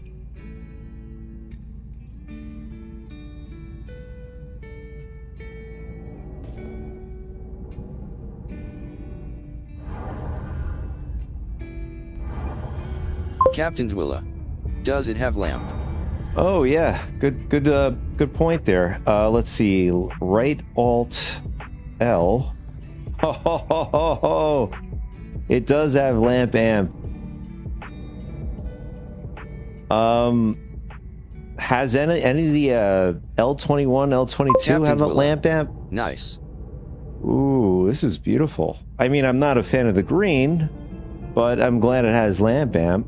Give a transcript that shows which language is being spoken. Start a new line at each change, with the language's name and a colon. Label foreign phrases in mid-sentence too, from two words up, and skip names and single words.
English: Captain Twilla, does it have lamp? Oh yeah, good point there. Let's see, right Alt L. Ho, ho, ho, ho, ho. It does have lamp amp. Has any of the L21, L22 have a lamp amp? Nice. Ooh, this is beautiful. I mean, I'm not a fan of the green, but I'm glad it has lamp amp.